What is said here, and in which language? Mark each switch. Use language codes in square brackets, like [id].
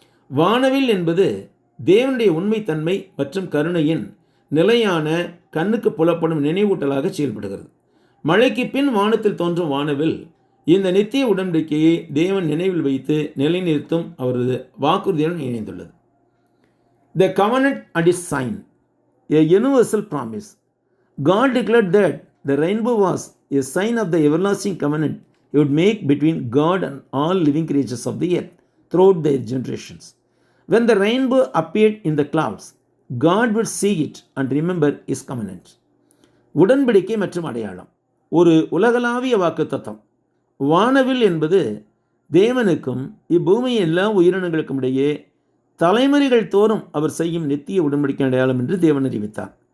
[ta] வானவில் என்பது தேவனுடைய உண்மைத்தன்மை மற்றும் கருணையின் நிலையான கண்ணுக்கு புலப்படும் நினைவூட்டலாக செயல்படுகிறது. மழைக்கு பின் வானத்தில் தோன்றும் வானவில் இந்த நித்திய உடன்படிக்கையை தேவன் நினைவில் வைத்து நிலைநிறுத்தும் அவரது வாக்குறுதியுடன் இணைந்துள்ளது. [en] The covenant and its sign, a universal promise. God declared that the rainbow was a sign of the everlasting covenant he would make between God and all living creatures of the earth throughout their generations. When the rainbow appeared in the clouds, God would see it and remember his covenant. [ta] உடன்படிக்கை மற்றும் அடையாளம் ஒரு உலகளாவிய வாக்குத்தத்தம். வானவில் என்பது தேவனுக்கும் இப்பூமியின் எல்லா உயிரினங்களுக்கும் இடையே தலைமுறைகள் தோறும் அவர் செய்யும் நித்திய உடன்படிக்கை அடையாளம் என்று தேவன் அறிவித்தார்.